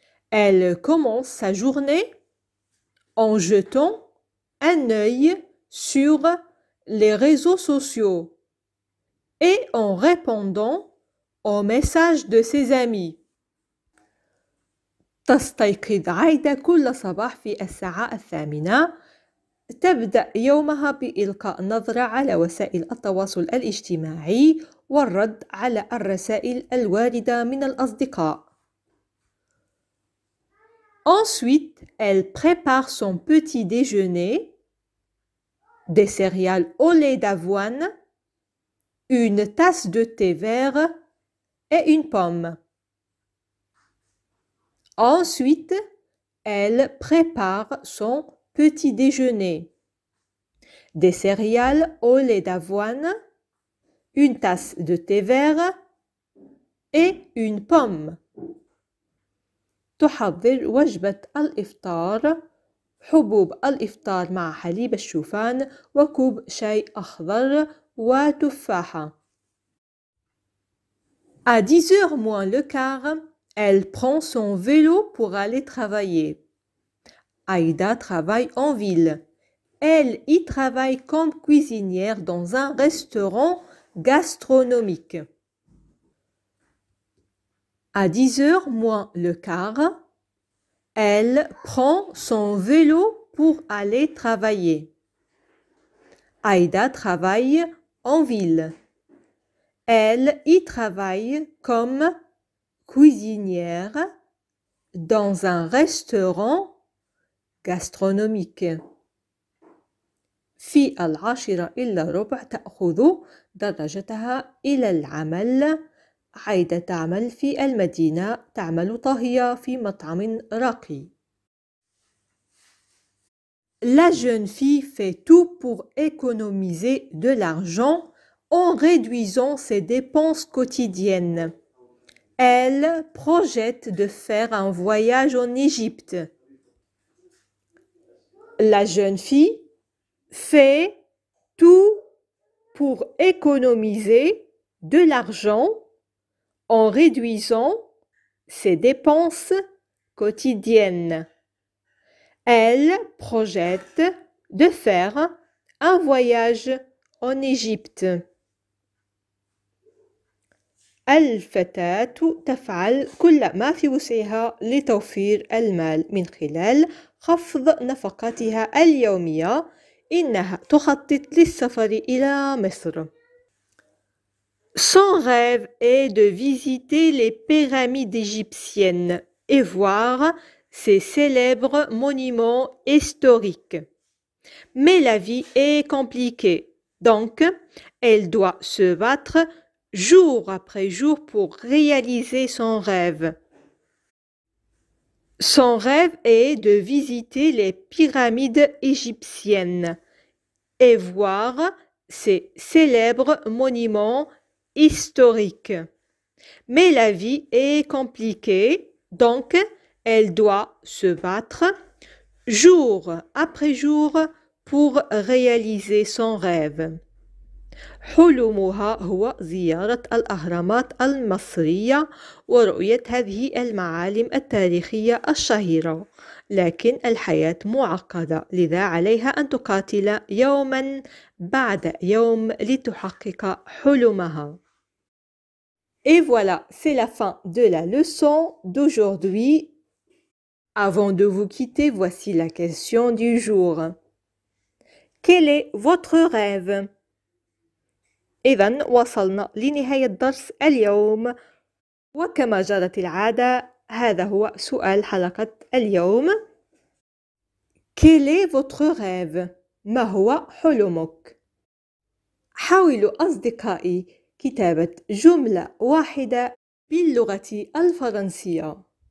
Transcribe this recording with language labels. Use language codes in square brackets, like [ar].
[fr] Elle commence sa journée en jetant un œil sur les réseaux sociaux et en répondant aux messages de ses amis. [ar] تستيقظ عايدة كل صباح في الساعة 8. تبدأ يومها بإلقاء نظرة على وسائل التواصل الاجتماعي والرد على الرسائل الواردة من الأصدقاء. [fr] Ensuite, elle prépare son petit déjeuner, des céréales au lait d'avoine, une tasse de thé vert et une pomme. Ensuite, elle prépare son petit déjeuner, des céréales au lait d'avoine, une tasse de thé vert et une pomme. [ar] تحضر وجبة الإفطار، حبوب الإفطار مع حليب الشوفان وكوب شاي أخضر وتفاحة. [fr] À 10h moins le quart, elle prend son vélo pour aller travailler. Aïda travaille en ville. Elle y travaille comme cuisinière dans un restaurant gastronomique. À 10h moins le quart, elle prend son vélo pour aller travailler. Aïda travaille en ville. Elle y travaille comme cuisinière dans un restaurant gastronomique. [ar] في 10:15 تأخذ دراجتها إلى العمل. عايدة تعمل في المدينة، تعمل طاهية في مطعم راقي. [fr] La jeune fille fait tout pour économiser de l'argent en réduisant ses dépenses quotidiennes. Elle projette de faire un voyage en Égypte. La jeune fille fait tout pour économiser de l'argent en réduisant ses dépenses quotidiennes. Elle projette de faire un voyage en Égypte. [ar] الفتاة تفعل كل ما في وسعها لتوفير المال من خلال خفض نفقاتها اليومية. إنها تخطط للسفر إلى مصر. [fr] Son rêve est de visiter les pyramides égyptiennes et voir ces célèbres monuments historiques. Mais la vie est compliquée, donc elle doit se battre jour après jour pour réaliser son rêve. Son rêve est de visiter les pyramides égyptiennes et voir ces célèbres monuments historiques. Mais la vie est compliquée, donc elle doit se battre jour après jour pour réaliser son rêve. [ar] حلمها هو زيارة الأهرامات المصرية ورؤية هذه المعالم التاريخية الشهيرة، لكن الحياة معقدة، لذا عليها أن تقاتل يوما بعد يوم لتحقق حلمها. [fr] Et voilà, c'est la fin de la leçon d'aujourd'hui. Avant de vous quitter, voici la question du jour. Quel est votre rêve? [ar] إذن وصلنا لنهاية درس اليوم، وكما جرت العادة هذا هو سؤال حلقة اليوم. [fr] Quel est votre rêve؟ [ar] ما هو حلمك؟ حاولوا أصدقائي كتابة جملة واحدة باللغة الفرنسية.